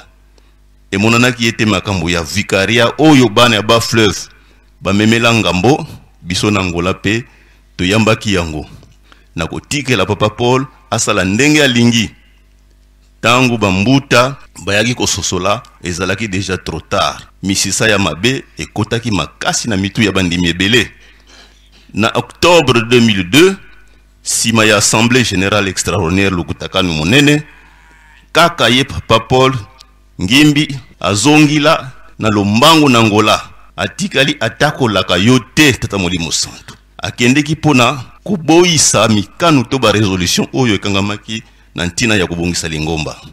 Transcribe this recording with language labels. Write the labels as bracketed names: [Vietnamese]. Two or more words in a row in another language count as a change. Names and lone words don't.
[Lingala] Emonanaki ete makambo ya vikaria oyo bana ya ba fleuve bamemela ngambo biso na Angola pe toyambaki yango na kotikela Papa Paul asala ndenge alingi. Tangu bambuta bayaki kososola ezalaki [French] deja trop tard. [Lingala] Misisa ya mabe ekotaki makasi na mitu ya bandimi ebele. Na octobre 2002 sima ya [French] assemblée générale extraordinaire [Lingala] lukutakanu monene kaka ye Papa Paul Ngimbi azongila na lombango na Angola atikali atakolaka yo te tata Molimo Santu akendeki pona koboyisa mikanu to ba resolution oyo ekangamaki na ntina ya kobongisa Lingomba.